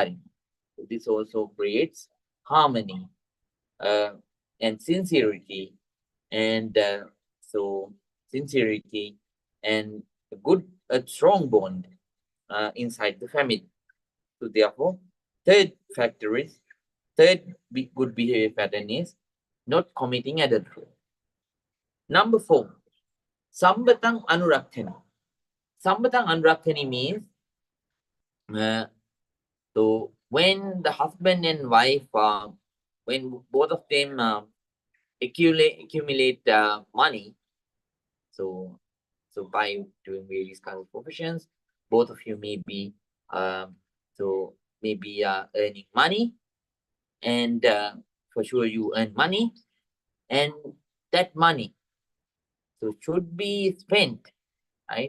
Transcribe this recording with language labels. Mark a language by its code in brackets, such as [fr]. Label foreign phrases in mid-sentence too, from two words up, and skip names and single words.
[en] This also creates harmony uh, and sincerity, and sincerity and a strong bond inside the family. So therefore, third factor is good behavior pattern is not committing adultery. Number four, [pi] sambatang anurakthani. Sambatang anurakthani [en] means uh, so when the husband and wife, when both of them accumulate money, so by doing various kinds of professions, both of you may be um, so maybe earning money, and for sure you earn money, and that money so should be spent, right?